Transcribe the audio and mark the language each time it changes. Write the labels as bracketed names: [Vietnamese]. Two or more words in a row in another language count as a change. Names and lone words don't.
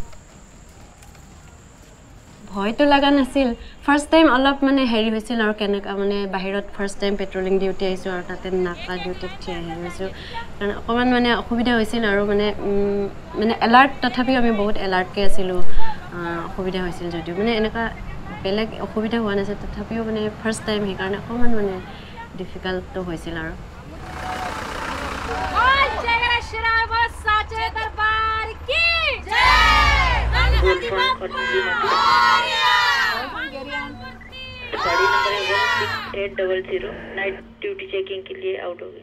[Assamese] ভয়তো লগা নাছিল [English] first time [Assamese] অলপ মানে হেৰি হৈছিল আৰু কেনেকুৱা মানে বাহিৰত [English] first time patrolling duty [Assamese] আহিছোঁ আৰু তাতে নাকা ডিউটিত থিয় হৈছোঁ কাৰণ অকণমান মানে অসুবিধা হৈছিল আৰু মানে মানে এলাৰ্ট তথাপিও আমি বহুত এলাৰ্টকৈ আছিলোঁ অসুবিধা হৈছিল যদিও মানে এনেকুৱা বেলেগ অসুবিধা হোৱা নাছিল তথাপিও মানে [English] first time [Assamese] সেইকাৰণে অকণমান মানে ডিফিকাল্টটো হৈছিল আৰু [Hindi] गाड़ी नंबर 16800 [English] night duty checking [Hindi] के लिए आउट हो गई